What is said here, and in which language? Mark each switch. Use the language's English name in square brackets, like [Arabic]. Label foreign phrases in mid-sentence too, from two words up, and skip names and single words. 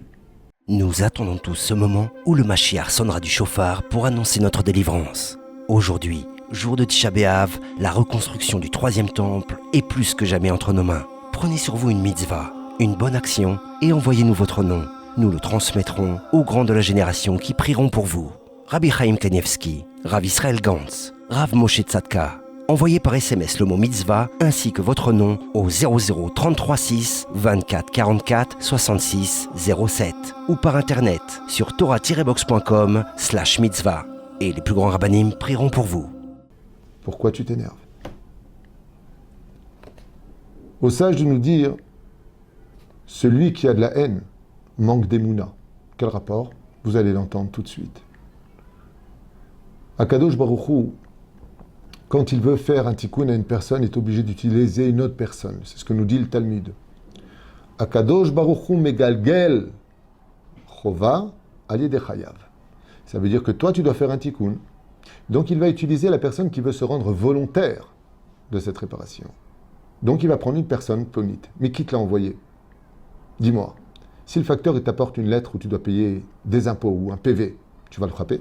[French] Nous attendons tous ce moment où le Mashiach sonnera du chauffard pour annoncer notre délivrance. Aujourd'hui, jour de Tisha B'Av, la reconstruction du 3e temple est plus que jamais entre nos mains. Prenez sur vous une mitzvah, une bonne action et envoyez-nous votre nom. Nous le transmettrons aux grands de la génération qui prieront pour vous. Rabbi Chaim Kanievski, Rav Israël Gantz, Rav Moshe Tzadka. Envoyez par SMS le mot mitzvah ainsi que votre nom au 00 33 6 24 44 66 07 ou par internet sur torah-box.com/mitzvah. Et les plus grands rabbanim prieront pour vous. Pourquoi tu t'énerves? Au sage de nous dire, celui qui a de la haine manque d'émouna. Quel rapport? Vous allez l'entendre tout de suite. [Hebrew] הקדוש ברוך הוא, [French] quand il veut faire un tikkun à une personne, est obligé d'utiliser une autre personne. C'est ce que nous dit le Talmud. [Hebrew] הקדוש ברוך הוא מגלגל חובה על ידי חייב. [French] Ça veut dire que toi, tu dois faire un tikkun. Donc, il va utiliser la personne qui veut se rendre volontaire de cette réparation. Donc, il va prendre une personne plonite. Mais qui te l'a envoyé? Dis-moi, si le facteur il t'apporte une lettre où tu dois payer des impôts ou un PV, tu vas le frapper?